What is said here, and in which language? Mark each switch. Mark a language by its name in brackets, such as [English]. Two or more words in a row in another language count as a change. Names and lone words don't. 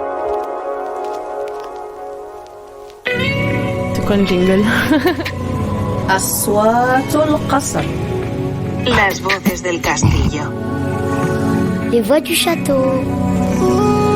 [English] Jingle. [Arabic] أصوات القصر. [Spanish] Las voces del castillo. [French] Les voix du château.